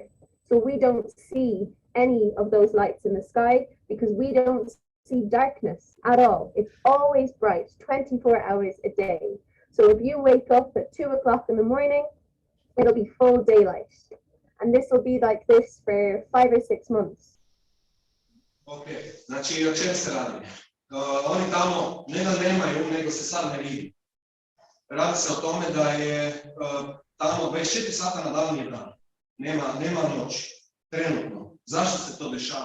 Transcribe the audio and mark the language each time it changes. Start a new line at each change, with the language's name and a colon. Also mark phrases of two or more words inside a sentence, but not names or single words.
English: So we don't see any of those lights in the sky because we don't see darkness at all. It's always bright, 24 hours a day. So if you wake up at 2 o'clock in the morning, it'll be full daylight. And this will be like this for 5 or 6 months.
Croatian: Ok, znači o čem se radi? Oni tamo ne da nemaju, nego se sad ne vidi. Radi se o tome da je tamo 24 sata na dan je dan. Nema noći. Trenutno. Zašto se to dešava?